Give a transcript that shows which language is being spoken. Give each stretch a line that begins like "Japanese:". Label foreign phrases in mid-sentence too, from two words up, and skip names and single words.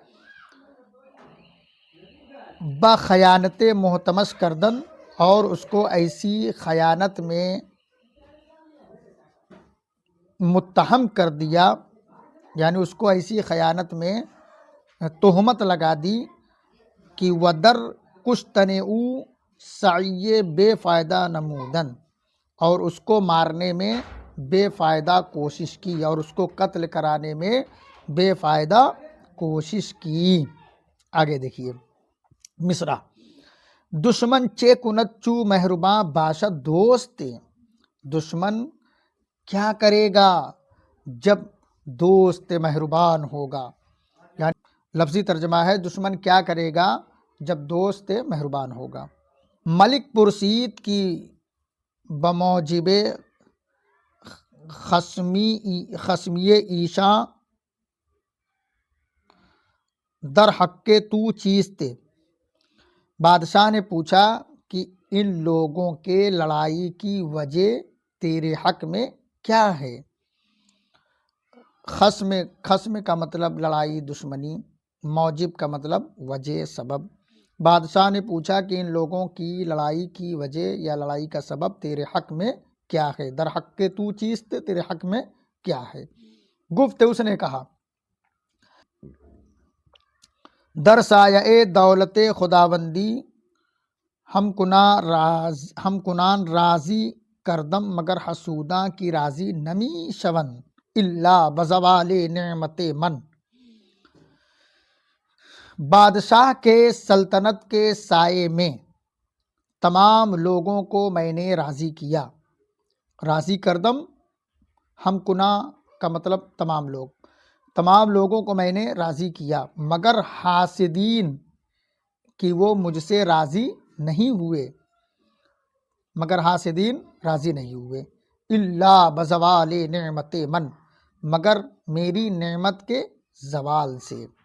Persian: بخیانت محتمش کردن،
Urdu: اور اس کو ایسی خیانت میں متہم کر دیا، یعنی اس کو ایسی خیانت میں تہمت لگا دی کہ
Persian: ودر کشتن او سعی بے فائدہ نمودن،
Urdu: اور اس کو مارنے میں بے فائدہ کوشش کی، اور اس کو قتل کرانے میں بے فائدہ کوشش کی۔ آگے دیکھیے مصرع،
Persian: دشمن چے کنت چو مہرباں باشد دوست۔
Urdu: دشمن کیا کرے گا جب دوست مہربان ہوگا، یعنی لفظی ترجمہ ہے دشمن کیا کرے گا جب دوست مہربان ہوگا۔
Persian: ملک پرسید کی بموجب خصمی ایشاں در حق تو چیست۔
Urdu: بادشاہ نے پوچھا کہ ان لوگوں کے لڑائی کی وجہ تیرے حق میں کیا ہے۔ خصم کا مطلب لڑائی، دشمنی، موجب کا مطلب وجہ، سبب۔ بادشاہ نے پوچھا کہ ان لوگوں کی لڑائی کی وجہ یا لڑائی کا سبب تیرے حق میں کیا ہے۔
Persian: در حق کے تو چیست،
Urdu: تیرے حق میں کیا ہے۔
Persian: گفت،
Urdu: اس نے کہا،
Persian: در سایہ دولت خداوندی ہم کنان راضی کردم مگر حسوداں کی راضی نمی شون الا بزوال نعمت من۔
Urdu: بادشاہ کے سلطنت کے سائے میں تمام لوگوں کو میں نے راضی کیا۔
Persian: راضی کردم،
Urdu: ہم کنا کا مطلب تمام لوگوں کو میں نے راضی کیا، مگر حاسدین کہ وہ مجھ سے راضی نہیں ہوئے،
Persian: الا بزوال نعمت من،
Urdu: مگر میری نعمت کے زوال سے۔